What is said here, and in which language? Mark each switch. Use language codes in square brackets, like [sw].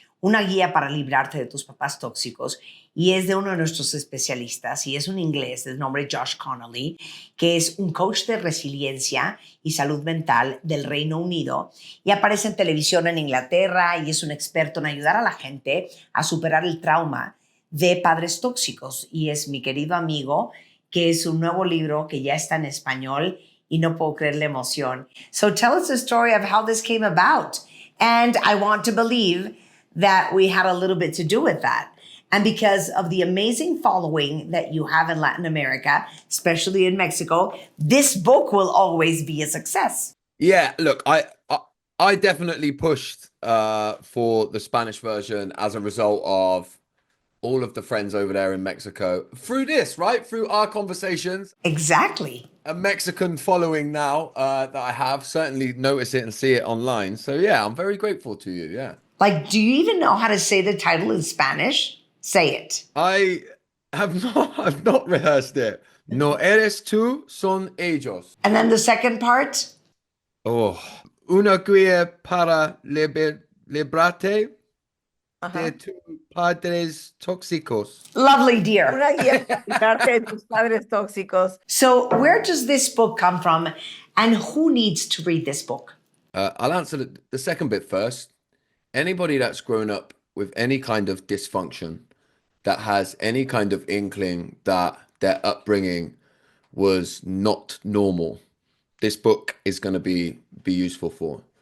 [es] Una guía para librarte de tus papás tóxicos, y es de uno de nuestros especialistas y es un inglés de nombre Josh Connolly, que es un coach de resiliencia y salud mental del Reino Unido y aparece en televisión en Inglaterra y es un experto en ayudar a la gente a superar el trauma de padres tóxicos, y es mi querido amigo, que es un nuevo libro que ya está en español y no puedo creer la emoción. [en] So tell us the story of how this came about. And I want to believe that we had a little bit to do with that. And because of the amazing following that you have in Latin America, especially in Mexico, this book will always be a success. Yeah, look, I definitely pushed for the Spanish version as a result of all of the friends over there in Mexico through this, right? Through our conversations. Exactly. A Mexican following now that I have certainly notice it and see it online. So yeah, I'm very grateful to you. Yeah. Like, do you even know how to say the title in Spanish? Say it. I I've not rehearsed it. [es] No eres tú, son ellos. [en] And then the second part? [es] Oh, una guía para librarte de tus padres tóxicos. [en] Lovely, dear. [es] Una guía para librarte de tus padres tóxicos. [en] So where does this book come from, and who needs to read this book? I'll answer the second bit first. Anybody that's grown up with any kind of dysfunction, that has any kind of inkling that their upbringing was not normal, this book is going to be useful for.